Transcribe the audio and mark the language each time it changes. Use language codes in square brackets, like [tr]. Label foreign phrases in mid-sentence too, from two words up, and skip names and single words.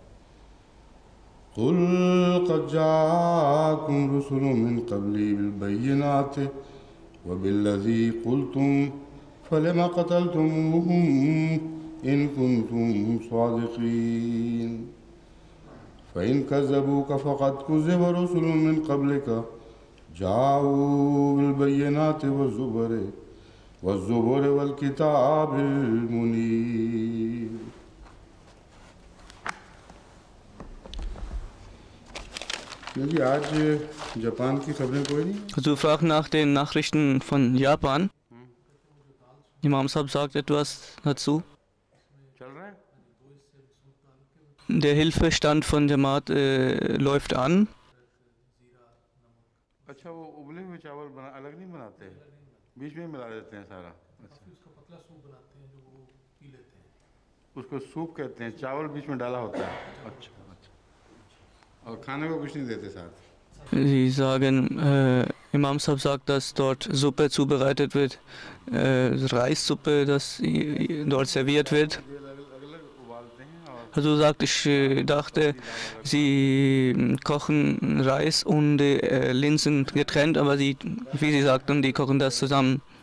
[ar] قل قد جاءكم رسل من قبلي بالبينات وبالذي قلتم فلم قتلتموهم إن كنتم صادقين فإن كذبوك فقد كذب رسل من قبلك جاءوا بالبينات والزبر والكتاب المنير. [de] Also fragt nach den Nachrichten von Japan. Imam Sahib sagt etwas dazu. Der Hilfestand von Jamaat läuft an. [ur] اس کو سوپ کہتے ہیں، چاول بیچ میں ڈالا ہوتا ہے. اچھا اور کھانے کو کچھ نہیں دیتے ساتھ. [de] Sie sagen, Imam Sahib sagt, dass dort Suppe zubereitet wird, Reissuppe, das dort serviert wird. Also sagt, ich dachte, sie kochen Reis und Linsen getrennt, aber wie sie sagten, die kochen das zusammen.